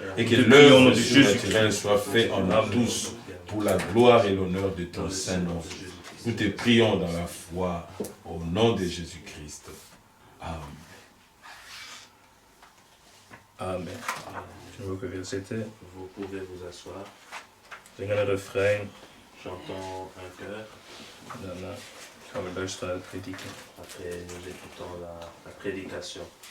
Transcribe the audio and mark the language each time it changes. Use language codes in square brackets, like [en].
[fr] Et que l'œuvre de Jésus-Christ soit faite en nous tous pour la gloire et l'honneur de ton Saint-Nom. Nous te prions dans la foi au nom de Jésus-Christ. Amen. Amen. Je veux que c'était. Vous pouvez vous asseoir. [nl] Zingen een refrein. [fr] Chantons un chœur. [nl] Daarna gaan we luisteren naar de prediking. [fr] Après, nous écoutons la prédication.